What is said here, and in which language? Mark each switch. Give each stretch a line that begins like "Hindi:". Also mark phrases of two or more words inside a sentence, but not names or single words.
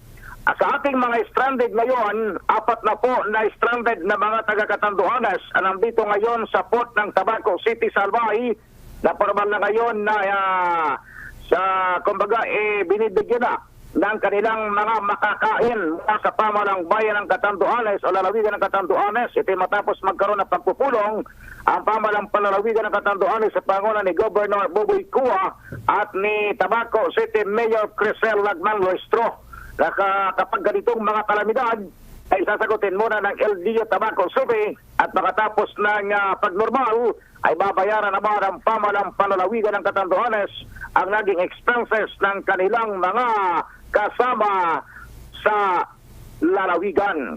Filipino: Sa ating mga stranded ngayon, 4 na po na stranded na mga taga-Catanduanes nandito ngayon sa port ng Tabaco City sa Albay, na formal na ngayon na kumbaga binibigyan na ng kanilang mga makakain sa pamalang bayan ng Catanduanes o lalawigan ng Catanduanes. Ito matapos magkaroon ng pagpupulong ang pamalang panlalawigan ng Catanduanes sa pangunan ni Governor Boboy Cua at ni Tabaco City Mayor Crisel Lagman Luestro. Kapag ganitong mga kalamidad ay sasagutin muna ng LGU Tabaco City at makatapos ng pagnormal ay babayaran naman ang pamalang panlalawigan ng Catanduanes ang naging expenses ng kanilang mga kasama sa lalawigan.